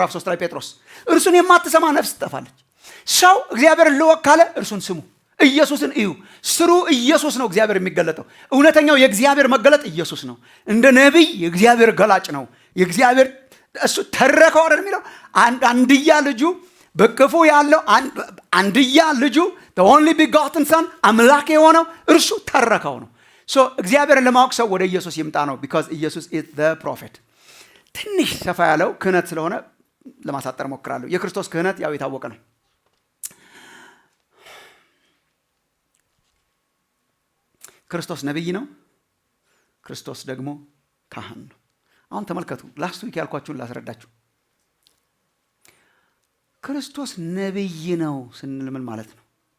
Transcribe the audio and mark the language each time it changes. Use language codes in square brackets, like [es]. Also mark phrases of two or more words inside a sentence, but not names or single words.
[am] ምዕራፍ 3 ላይ ጴጥሮስ እርሱን የማትሰማ ነፍስ ትጠፋለች። ሰው እግዚአብሔርን ልወቅ ካለ እርሱን ስሙ፣ ኢየሱስን እዩ። ስሩ ኢየሱስ ነው እግዚአብሔር የሚገለጠው። እውነተኛው የእግዚአብሔር መገለጥ ኢየሱስ ነው። እንደ ነቢይ የእግዚአብሔር ገላጭ ነው። የእግዚአብሔር እሱ ተረከው አይደል የሚለው አንድያ ልጁ በክፉ ያለው አንድያ ልጁ [en] the only begotten son [am] አምላክ የሆነው እርሱ ተረከው ነው። ሶ እግዚአብሔርን ለማወቅ ሰው ወደ ኢየሱስ ይምጣ ነው። because ኢየሱስ [en] is the prophet። [am] ትንሽ ሰፋ ያለው ክህነት ስለሆነ ለማሳጠር ሞክራለሁ። የክርስቶስ ክህነት ያው የታወቀ ነው። ክርስቶስ ነብይ ነው። ክርስቶስ ደግሞ ካህን ነው። አሁን ተመልከቱ። [en] last week [am] ያልኳችሁን ላስረዳችሁ። ክርስቶስ ነብይ ነው ስንል ምን ማለት ነው?